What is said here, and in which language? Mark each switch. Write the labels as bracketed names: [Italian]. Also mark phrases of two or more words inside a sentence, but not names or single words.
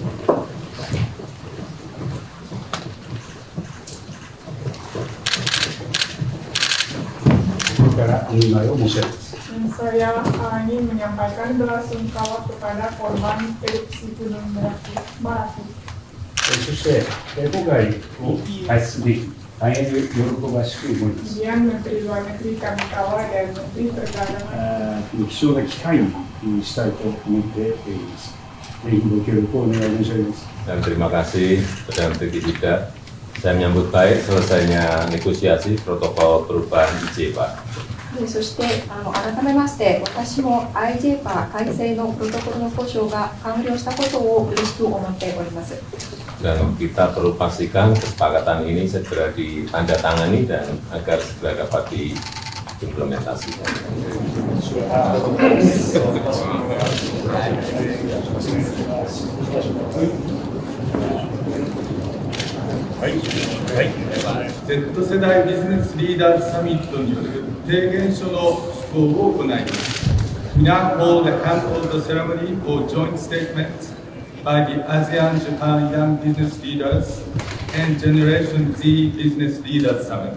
[Indonesian] Saya ingin menyampaikan belasungkawa kepada korban erupsi Gunung Merapi. [Japanese] そして、今回を排出でき、大変喜ばしく思います。 [Indonesian] Kemudian Menteri Luar Negeri Kamikawa dan Menteri Perdagangan [Japanese] 貴重な機会にしたいと思っています。ぜひご協力をお願い申し上げます。 [Indonesian] Dan terima kasih Perdana Menteri Kishida. Saya menyambut baik selesainya negosiasi protokol perubahan IJ, Pak. [Japanese] そして改めまして私も IJPA 改正のプロトコルの交渉が完了したことを嬉しく思っております。 [Indonesian] Dan kita perlu pastikan kesepakatan ini segera ditandatangani dan agar segera dapat diimplementasikan. [Japanese] Z 世代ビジネスリーダーズサミットによる提言書の施行を行います。 [English] We now hold a hand-hold ceremony for joint statements by the ASEAN Japan Young Business Leaders and Generation Z Business Leaders Summit。